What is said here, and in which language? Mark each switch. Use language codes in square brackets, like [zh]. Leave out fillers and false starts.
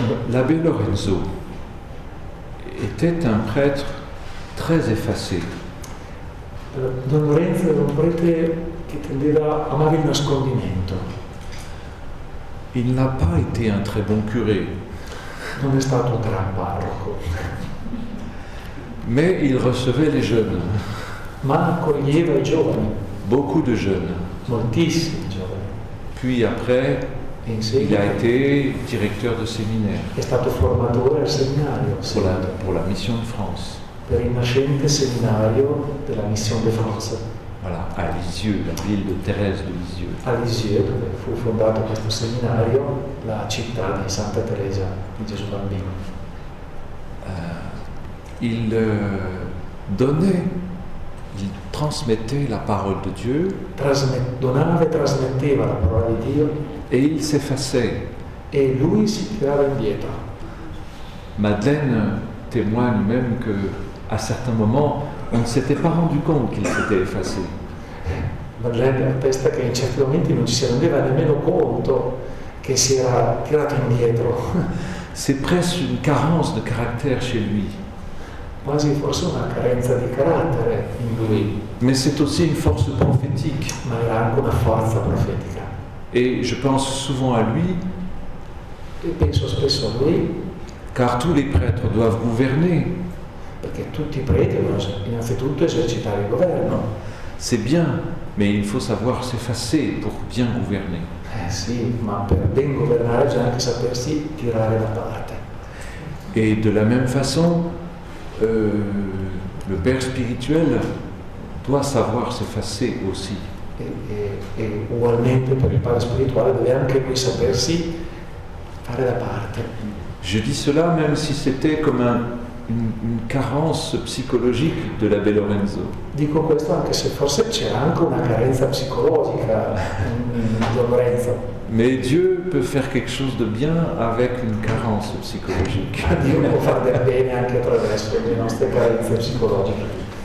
[fr] L'abbé Lorenzo était un prêtre très effacé. [it] Don Lorenzo era un prete che amava il nascondimento. [fr] Il n'a pas été un très bon curé. [it] Non è stato un gran parroco. [fr] Mais il recevait les jeunes. [it] Ma accoglieva i giovani. [fr] Beaucoup de jeunes. [it] Moltissimi giovani. [fr] Puis après, il a été directeur de séminaire. [it] È stato formatore al seminario. [fr] Pour la mission de France. [it] Per il nascente seminario della Mission de France. [fr] Voilà, à Lisieux, la ville de Thérèse de Lisieux. [it] A Lisieux, dove fu fondato questo seminario, la città di Santa Teresa di Gesù Bambino. [fr] Il donnait, il transmettait la parole de Dieu. [it] Donava e trasmetteva la parola di Dio. [fr] Et il s'effaçait. [it] E lui si tirava indietro. [fr] Madeleine témoigne même qu'à certains moments, on ne s'était pas rendu compte qu'il s'était effacé. [it] Madeleine attesta che in certi momenti non ci si rendeva nemmeno conto che si era tirato indietro. [fr] C'est presque une carence de caractère chez lui. [it] Quasi forse una carenza di carattere in lui, [fr] Mais c'est aussi une force prophétique. [it] ma era anche una forza profetica. [fr] Et je pense souvent à lui, [it] E penso spesso a lui, [fr] car tous les prêtres doivent gouverner. [it] perché tutti i preti devono innanzitutto esercitare il governo. [fr] C'est bien, mais il faut savoir s'effacer pour bien gouverner. [it] Sì, ma per ben governare bisogna anche sapersi tirare da parte. [fr] Et de la même façon, le père spirituel doit savoir s'effacer aussi. [it] E ugualmente per il padre spirituale deve anche lui sapersi fare da parte. [fr] Je dis cela même si c'était comme une carence psychologique de l'abbé Lorenzo. [it] Dico questo anche se forse c'era anche una carenza psicologica in Don Lorenzo. [fr] Mais Dieu peut faire quelque chose de bien avec une carence psychologique. [it] Ma Dio può fare del bene anche attraverso le nostre carenze psicologiche.